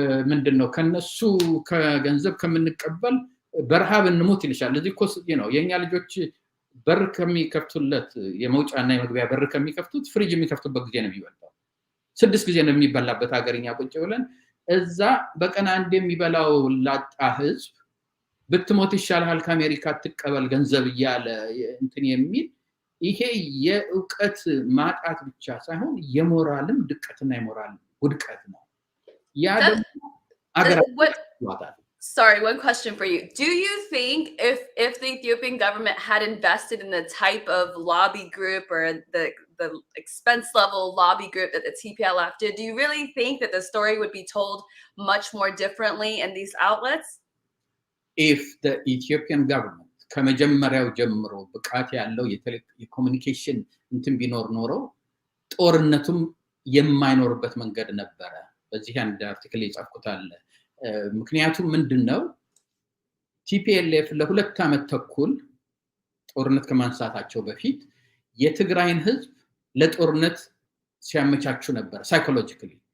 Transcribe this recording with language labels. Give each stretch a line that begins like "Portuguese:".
Amharic: ምንድነው ከነሱ ከገንዘብ ከምንቀበል በረሃብ እንሞት ይልሻል እዚህ ኮስ የኛ ልጆች በር ከሚከፍቱለት የመውጫና የመግቢያ በር ከሚከፍቱት ፍሪጅ የሚከፍቱበት ጊዜ ነው የሚበላው 6 ጊዜ ነው የሚበላበት ሀገርኛ ቁጭ ብለን እዛ በቀን አንድ የሚበላው ላጣ ህዝብ ብትሞት ይሻላል ከአሜሪካ ተቀበል ገንዘብ ይያለ እንትን የሚል ይሄ የእውቀት ማጣት ብቻ ሳይሆን የሞራልም ድቀትና የሞራል ውድቀት ነው ያ ደግሞ አገራችን
English: Sorry, one question for you. Do you think if the Ethiopian government had invested in the type of lobby group or the expense level lobby group that the TPLF did, do you really think that the story would be told much more differently in these outlets? If the Ethiopian government
Amharic: ከመጀመሪያው ጀምሮ ብቃት ያለው የኮሙኒኬሽን እንትን ቢኖር ኖሮ ጦርነቱም የማይኖርበት መንገድ ነበረ በዚህ አንድ አርቲክል የጻፍኩት አለ ምክንያቱም ምንድነው TPLF ለሁለት ዓመት ተኩል ጦርነት ከማንሳታቸው በፊት የትግራይን ህዝብ ለጦርነት ሲያመቻቹ ነበር ሳይኮሎጂካሊ